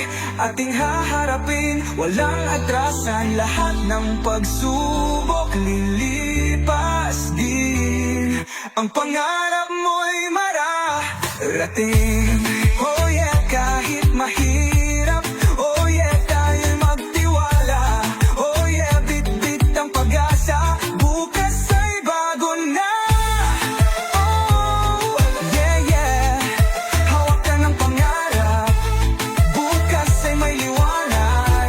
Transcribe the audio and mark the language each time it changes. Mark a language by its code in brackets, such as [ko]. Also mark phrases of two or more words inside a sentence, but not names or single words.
[tl] Ating haharapin, walang atrasan. Lahat ng pagsubok lilipas din. Ang pangarap mo'y mararating. [en] Oh yeah, [tl] kahit mahirap. [en] Oh yeah, [tl] tayo'y magtiwala. [en] Oh yeah, [tl] bit-bit ang pag-asa. Bukas ay bago na. [en] Oh yeah, yeah. [tl] Hawak ka ng pangarap. Bukas ay may liwanag.